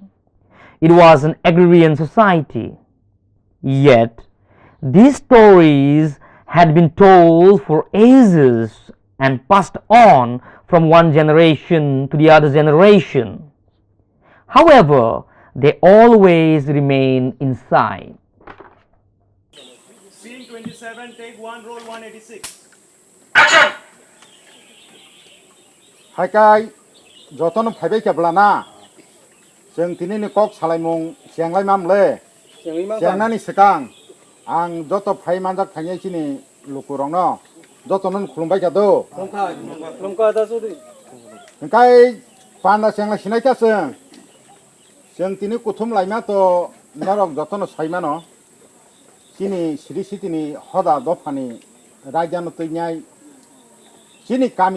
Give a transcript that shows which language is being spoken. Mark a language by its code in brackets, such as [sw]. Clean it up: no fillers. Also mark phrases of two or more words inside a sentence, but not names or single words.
[en] It was an agrarian society. Yet, these stories had been told for ages and passed on from one generation to the other generation. However, they always remain inside. Scene 27, take 1, roll 186. [brx] Haikai jotono phaibai keblana जों दिनैनि कक सालायमुं जेंलाय मामले जेंनानि सिगां आं जत' फाइ मानजाक थाङै सिनि लुकुरंनो जत'नो खुलुमबाय थादो ओंखाय पान्दा जेंला सिनायखासों जों दिनै कुथुम लाइमाथ' नरक जत'नो साइमानो सिनि सिरि सिटिनि हदा दफानि रायजानो तैनाय सिनि गामि